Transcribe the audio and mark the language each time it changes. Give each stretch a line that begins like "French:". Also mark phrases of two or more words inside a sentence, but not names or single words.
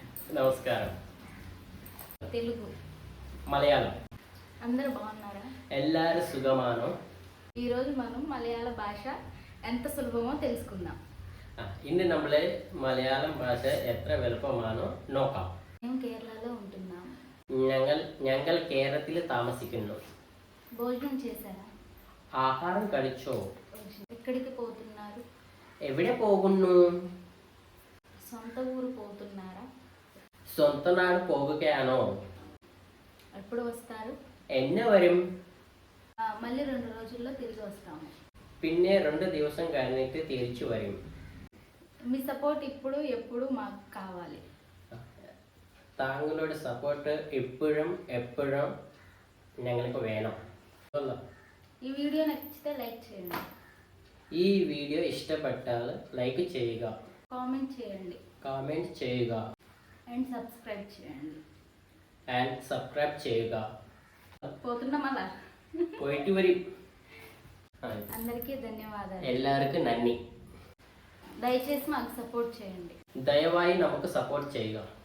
Telugu: నమస్కారం. తెలుగు మలయాళం అందరూ బాగున్నారా?
Malayalam: എല്ലാവരും സുഖമാണോ?
Telugu: ఈరోజు మనం మలయాళ భాష ఎంత సులభమో తెలుసుకుందాం.
Malayalam: ഇന്ന് നമ്മൾ മലയാളം ഭാഷ എത്ര എളുപ്പമാണോ നോക്കാം.
Telugu: మేము కేరళలో ఉంటున్నాం.
Malayalam: ഞങ്ങൾ കേരളത്തിൽ താമസിക്കുന്നു.
Telugu: భోజనం చేశారా?
Malayalam: ആഹാരം കഴിച്ചോ?
Telugu: ఎక్కడికి పోతున్నారు?
Malayalam: എവിടെ പോകുന്നു?
Telugu: సొంత ఊరు పోతున్నారా?
Malayalam: സ്വന്തം നാട് പോകുകയാണോ?
Telugu: ఎప్పుడు వస్తారు?
Malayalam: എന്നെ വരും?
Telugu: మళ్ళీ 2 రోజుల్లో తిరిగి వస్తాము.
Malayalam: പിന്നെ 2 ദിവസം കഴിഞ്ഞിട്ട് തിരിച്ചു വരും.
Telugu: మీ సపోర్ట్ ఇప్పుడు ఎప్పుడు మాకు కావాలి.
Malayalam: താങ്കളുടെ സപ്പോർട്ട് ഇപ്പോഴും എപ്പോഴും ഞങ്ങൾക്ക് വേണം.
Telugu: ఈ వీడియో నచ్చితే లైక్ చేయండి.
Malayalam: ഈ വീഡിയോ ഇഷ്ടപ്പെട്ടാൽ ലൈക്ക് ചെയ്യുക,
Telugu: కామెంట్ చేయండి
Malayalam: കമന്റ് ചെയ്യുക
English: and subscribe
Telugu: చేయండి.
English: and subscribe
Malayalam: ചെയ്യുക.
Telugu: పోతున్నాం అలా.
Malayalam: പോയിട്ട് വരും.
Telugu: అందరికీ ధన్యవాదాలు.
Malayalam: എല്ലാവർക്കും നന്ദി.
Telugu: దయచేసి మాకు సపోర్ట్ చేయండి.
Malayalam: ദയവായി നമുക്ക് സപ്പോർട്ട് ചെയ്യുക.